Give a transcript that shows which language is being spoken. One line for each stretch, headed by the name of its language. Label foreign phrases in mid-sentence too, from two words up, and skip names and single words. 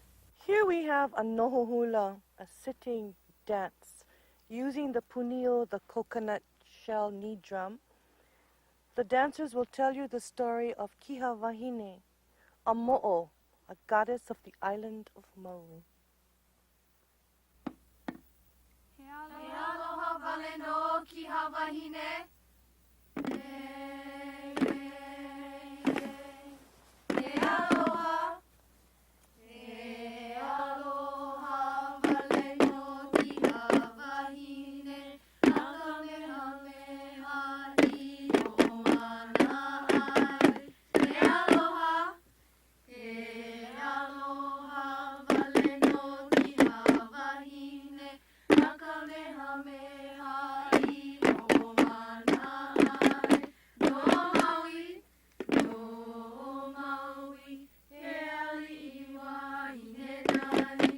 English: Here we have a
Hawaiian: noho hula,
English: a sitting dance, using the punio, the coconut shell knee drum. The dancers will tell you the story of Kihavahine, a mo'o, a goddess of the island of Maui.
Hawaiian: He aloha wale no Kihavahine. He aloha. He aloha wale no Kihavahine. Akamehameha I o mana'ai. He aloha. He aloha wale no Kihavahine. Akamehameha I o mana'ai. No Maui, no Maui, he ali'iwa I ne nani.